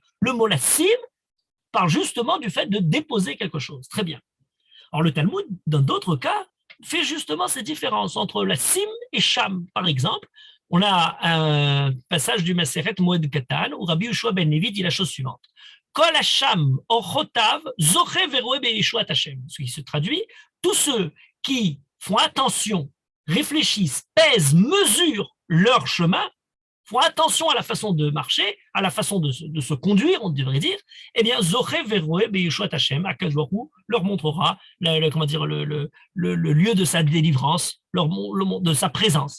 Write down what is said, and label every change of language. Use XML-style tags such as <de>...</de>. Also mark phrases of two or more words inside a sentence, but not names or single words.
<fr>Le mot la sim parle justement du fait de déposer quelque chose. Très bien. Alors le Talmud, dans d'autres cas, fait justement cette différence entre la sim et sham. Par exemple, on a un passage du Maseret Moed Katan où Rabbi Yehoshua ben Levi dit la chose suivante.</fr> <he>כל השם אורחותיו זוכה ורואה בישועת השם.</he> <fr>Ce qui se traduit, tous ceux qui font attention, réfléchissent, pèsent, mesurent leur chemin, font attention à la façon de marcher, à la façon de se conduire, on devrait dire, eh bien,</fr> <he>זוכה ורואה בישועת השם, הקדוש ברוך הוא</he> <fr>leur montrera le lieu de sa délivrance, de sa présence.</fr>